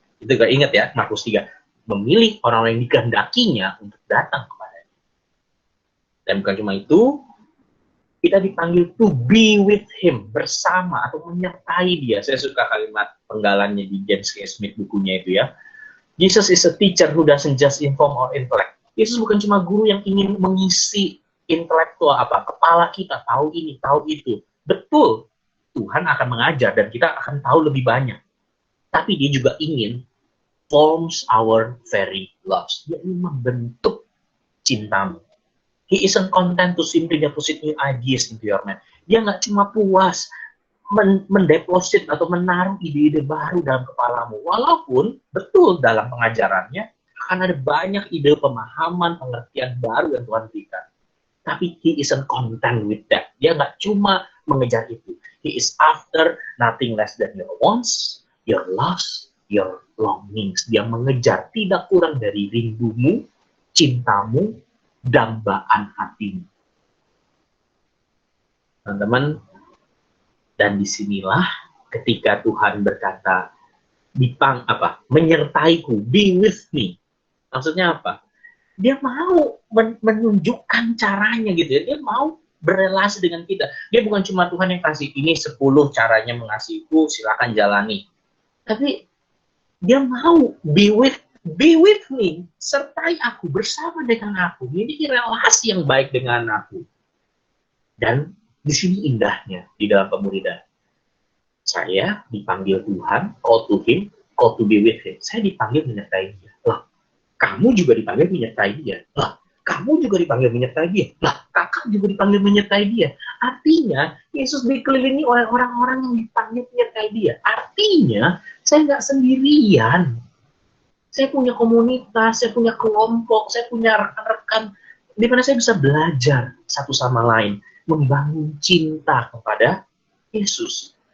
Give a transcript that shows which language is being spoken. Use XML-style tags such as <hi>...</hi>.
<id>Itu gak ingat ya, Markus 3. Memilih orang-orang yang dikehendakinya untuk datang kepadanya. Dan bukan cuma itu, kita dipanggil</id> <en>to be with him,</en> <id>bersama atau menyertai dia. Saya suka kalimat penggalannya di James K. Smith bukunya itu ya.</id> <en>Jesus is a teacher who doesn't just inform our intellect.</en> <id>Yesus bukan cuma guru yang ingin mengisi intelektual kepala kita, tahu ini, tahu itu. Betul, Tuhan akan mengajar dan kita akan tahu lebih banyak. Tapi dia juga ingin</id> <en>forms our very lives.</en> <id>Dia ingin membentuk cintamu.</id> <en>He isn't content to simply deposit new ideas into your mind.</en> <id>Dia nggak cuma puas mendeposit atau menaruh ide-ide baru dalam kepalamu. Walaupun betul dalam pengajarannya akan ada banyak ide, pemahaman, pengertian baru yang Tuhan berikan. Tapi</id> <en>he isn't content with that.</en> <id>Dia nggak cuma mengejar itu.</id> <en>He is after nothing less than your wants, your loves, your longings.</en> <id>Dia mengejar tidak kurang dari rindumu, cintamu, dambaan hatimu. Teman-teman, dan disinilah ketika Tuhan berkata, menyertaiku,</id> <en>be with me.</en> <id>Maksudnya apa? Dia mau menunjukkan caranya gitu ya. Dia mau berrelasi dengan kita. Dia bukan cuma Tuhan yang kasih ini 10 caranya mengasihiku, silakan jalani. Tapi dia mau</id> <en>be with me,</en> <id>sertai aku, bersama dengan aku, miliki relasi yang baik dengan aku. Dan di sini indahnya di dalam pemuridan. Saya dipanggil Tuhan,</id> <en>call to him, call to be with him.</en> <id>Saya dipanggil menyertai dia. Lah, kamu juga dipanggil menyertai dia. Lah, kamu juga dipanggil menyertai dia. Lah, kakak juga dipanggil menyertai dia. Artinya, Yesus dikelilingi oleh orang-orang yang dipanggil menyertai dia. Artinya, saya nggak sendirian. Saya punya komunitas, saya punya kelompok, saya punya rekan-rekan di mana saya bisa belajar satu sama lain, membangun cinta kepada Yesus.</id>